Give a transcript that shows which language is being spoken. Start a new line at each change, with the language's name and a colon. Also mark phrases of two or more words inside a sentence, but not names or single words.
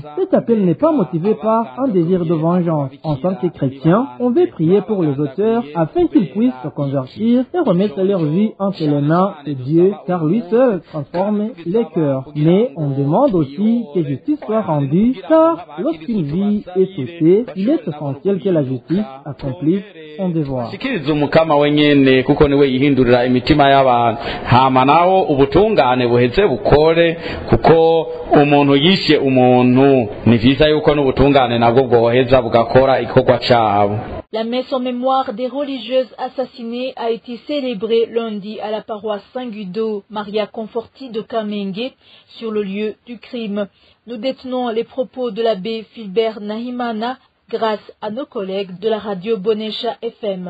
French: Cet appel n'est pas motivé par un désir de vengeance. En tant que chrétiens, on veut prier pour les auteurs afin qu'ils puissent se convertir et remettre leur vie entre les mains de Dieu, car lui seul transforme les cœurs. Mais on demande aussi que justice soit rendue, car lorsqu'une vie est sautée, il est essentiel que la justice accomplisse son devoir.
Rundi: Sikiriza umukama wenyene kuko niwe yihindurira imitima y'abantu hama naho ubutungane buheze bukore kuko umuntu yishe umuntu ni vyiza yuko n'ubutungane nabwo bwoheza bugakora ikorwa cabo.
French: La messe en mémoire des religieuses assassinées a été célébrée lundi à la paroisse Saint-Guido Maria Conforti de Kamenge sur le lieu du crime. Nous détenons les propos de l'abbé Philbert Nahimana grâce à nos collègues de la radio Bonesha FM.